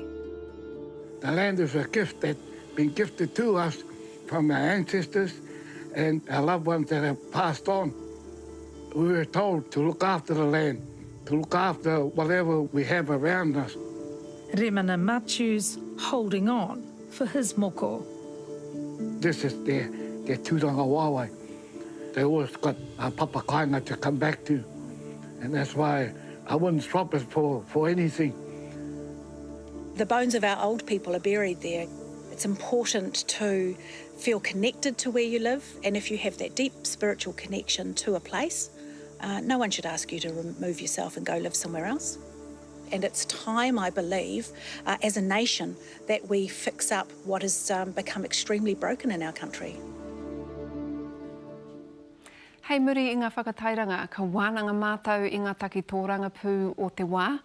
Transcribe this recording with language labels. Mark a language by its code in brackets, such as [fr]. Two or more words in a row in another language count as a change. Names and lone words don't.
[en] The land is a gift that's been gifted to us from our ancestors and our loved ones that have passed on. We were told to look after the land, to look after whatever we have around us. Remana Matthews holding on for his moko. This is their [mi] te tūranga wāwai. [en] They always got [mi] papa kāinga [en] to come back to. And that's why I wouldn't swap it for anything. The bones of our old people are buried there. It's important to feel connected to where you live, and if you have that deep spiritual connection to a place, no one should ask you to remove yourself and go live somewhere else. And it's time, I believe, as a nation, that we fix up what has become extremely broken in our country. [mi] Hei muri i ngā whakatairanga, ka wānanga mātou i ngā taki tōranga pū o te wā.